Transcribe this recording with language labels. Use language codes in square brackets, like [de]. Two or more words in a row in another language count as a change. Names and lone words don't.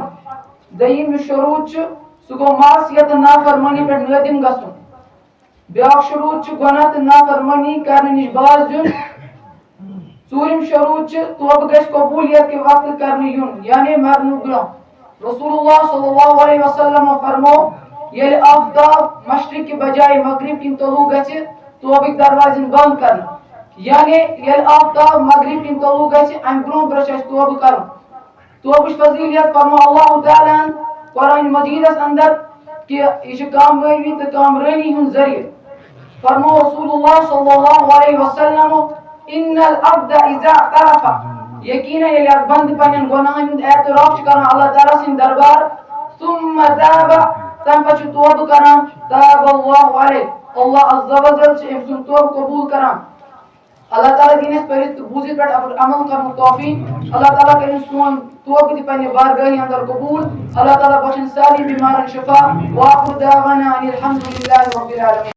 [ks] دوٚیِم یُس شروٗط چھُ سُہ گوٚو معصیت تہٕ نافرمٲنی پٮ۪ٹھ نٲدِم گژھُن. بیٛاکھ شروٗط چھُ گۄناہ تہٕ نافرمٲنی کرنہٕ نِش باز دیُن. ژوٗرِم شروٗط چھُ توبہ گژھِ قبوٗلیت کہِ وقتہٕ کرنہٕ یُن یعنی مرنہٕ برونٛہہ. رسول اللہ صلی اللہ علیہ وسلم فرمو ییٚلہِ آفتاب مشرق کہ بجائے مغرب کِنۍ طلوع گژھِ توبٕکۍ دروازٕ یِن بنٛد کرنہٕ، یعنی ییٚلہِ آفتاب مغرب کِنۍ طلوع گژھِ امہِ برونٛہہ برونٛہہ چھُ اَسہِ توبہ کرُن. توبٕچ فضیلت فرمو اللہ تعالیٰ ہن قرآن مجیدس اندر کہ یہِ چھُ کامیٲبی تہٕ کامرٲنی ہُنٛد ذریعہ. فرمو رسول اللہ صلی اللہ علیہ وسلم [ar] ان العبد اذا اعترف [ks] یقیناً ییٚلہِ اکھ بنٛدٕ پننٮ۪ن گۄناہن ہُنٛد اعتراف چھُ کران اللہ تعالیٰ سٕنٛدِ دربار [ar] ثم تاب [ks] تمہِ پتہٕ چھُ توبہ کران [ar] تاب اللہ علیہ [ks] اللہ [ar] عز و جل [ks] چھُ أمۍ سُنٛد توبہ قبوٗل کران. اللہ تعالیٰ دِیِن اَسہِ پٔرِتھ تہٕ بوٗزِتھ پٮ۪ٹھ عمل کرنُک توفیٖق. اللہ تعالیٰ کٔرِنۍ سون توبہ تہِ پننہِ بارگاہہِ اندر قبوٗل. اللہ تعالیٰ بخشن سارنٕے بیمارن شفا. [ar] وآخر دعوانا ان الحمد للہ رب العالمین.